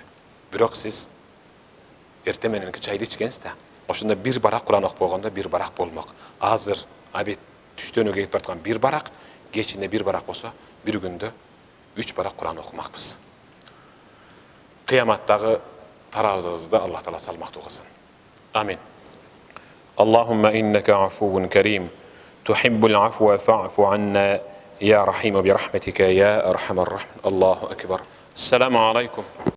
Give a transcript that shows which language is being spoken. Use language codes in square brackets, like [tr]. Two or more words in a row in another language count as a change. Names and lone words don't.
[ky] Бирок сиз эрте мененки чайды ичкенсиз да, ошондо бир барак Куран окуп койгондо бир барак болмок. Азыр абит түштөнүгө кетип бараткан бир барак, кечинде бир барак болсо, бир күндө 3 барак Куран окумакпыз. Кыяматтагы тарабызды Аллах Таала салмактуу кылсын. [ar] آمين اللهم إنك عفو كريم تحب العفو فاعف عنا يا رحيم برحمتك يا أرحم الراحمين. الله أكبر. السلام عليكم.